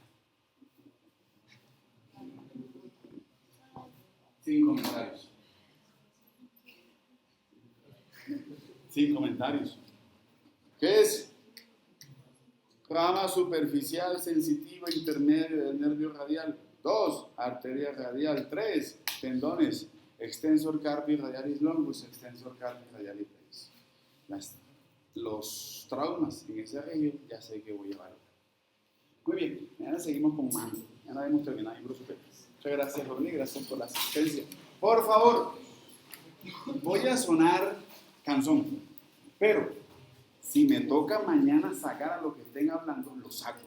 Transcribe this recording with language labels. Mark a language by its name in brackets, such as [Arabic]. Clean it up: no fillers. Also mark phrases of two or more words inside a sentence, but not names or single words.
[Spanish] Sin comentarios. Sin comentarios. ¿Qué es? Rama superficial sensitiva intermedia del nervio radial. 2. Arteria radial. 3. Tendones. [Latin] Extensor carpi radialis longus, extensor carpi radialis brevis. [Spanish] Los traumas en esa región ya sé que voy a evaluar. Muy bien, mañana seguimos con mano. Ya hemos terminado el grupo. Muchas gracias, Jorge, gracias por la asistencia. Por favor, voy a sonar canción, pero si me toca mañana sacar a lo que estén hablando, lo saco.